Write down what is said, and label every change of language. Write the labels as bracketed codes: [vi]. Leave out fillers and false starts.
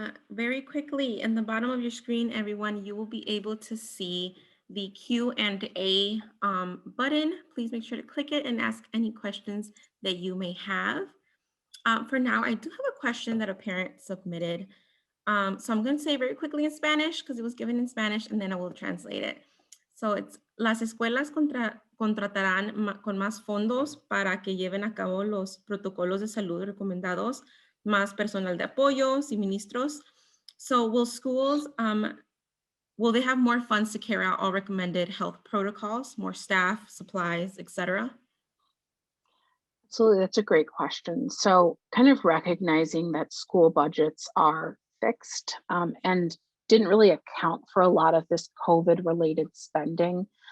[en] Very quickly, in the bottom of your screen, everyone, you will be able to see the Q&A button. Please make sure to click it and ask any questions that you may have. For now, I do have a question that a parent submitted. So I'm going to say very quickly in Spanish because it was given in Spanish, and then I will translate it. So it's, [es] las escuelas contratarán con más fondos para que lleven a cabo los protocolos de salud recomendados, más personal de apoyo, suministros. [en] So will schools, will they have more funds to carry out all recommended health protocols, more staff, supplies, etc.? Absolutely, that's a great question. So kind of recognizing that school budgets are fixed and didn't really account for a lot of this COVID related spending.